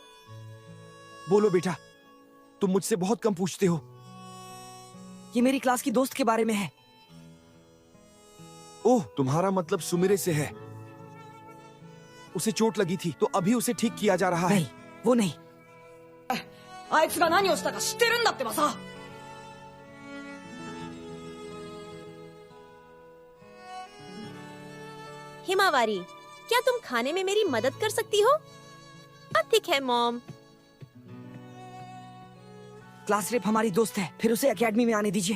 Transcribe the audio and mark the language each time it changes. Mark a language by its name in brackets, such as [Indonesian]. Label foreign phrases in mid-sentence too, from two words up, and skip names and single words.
[Hindi] बोलो बेटा, तुम मुझसे बहुत कम पूछते हो। ये मेरी क्लास की दोस्त के बारे में है। ओह, तुम्हारा मतलब सुमिरे से है। उसे चोट लगी थी तो अभी उसे ठीक किया जा रहा है। नहीं, वो नहीं। [Japanese] あいつが何をしたか知ってるんだってばさ。 [Hindi] हिमावारी, क्या तुम खाने में मेरी मदद कर सकती हो? ठीक है मॉम। [English] class rep [Hindi] हमारी दोस्त है, फिर उसे एकेडमी में आने दीजिए।